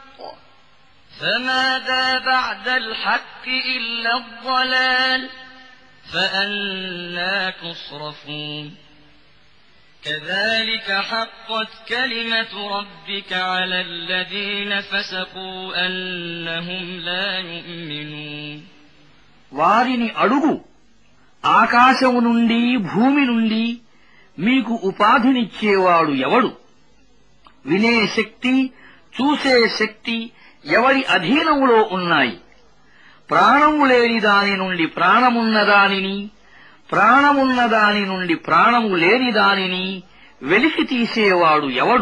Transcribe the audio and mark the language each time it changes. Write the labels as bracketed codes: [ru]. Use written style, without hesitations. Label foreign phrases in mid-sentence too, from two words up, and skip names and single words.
[ar] فماذا بعد الحق إلا الضلال فأنى تصرفون كذلك حقت كلمة ربك على الذين فسقوا أنهم لا يؤمنون [te] వారిని అడుగు, ఆకాశము నుండి భూమి నుండి మీకు ఉపాధినిచ్చేవాడు ఎవడు? వినే శక్తి, చూసే శక్తి ఎవరి అధీనములో ఉన్నాయి? ప్రాణము లేని దాని నుండి ప్రాణమున్న దానిని, ప్రాణమున్న దాని నుండి ప్రాణము లేని దానిని వెలికి తీసేవాడు ఎవడు?